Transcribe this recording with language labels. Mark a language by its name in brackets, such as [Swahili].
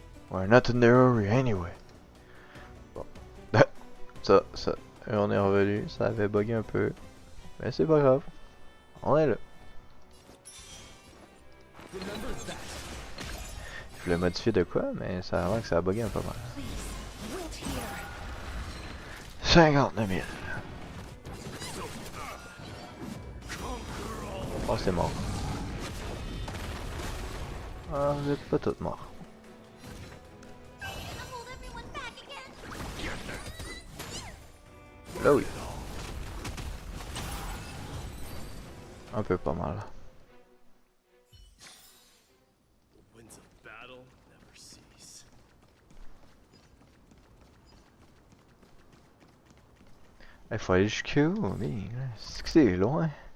[English] We're not in the hurry anyway. [French] Bon. ça, on est revenu, ça avait bugué un peu. Mais c'est pas grave. On est là. [English] Remember that. [French] Je voulais modifier de quoi, mais ça a l'air que ça a bugué un peu mal. [English] Please, wait here. [French] 59 000. Oh, c'est mort. Ah, vous êtes pas toutes morts. [English] Hold everyone back again. [French] Là oui. Un peu pas mal. [English] The winds of battle never cease. [French] Il faut aller jusqu'où, mais c'est que c'est loin.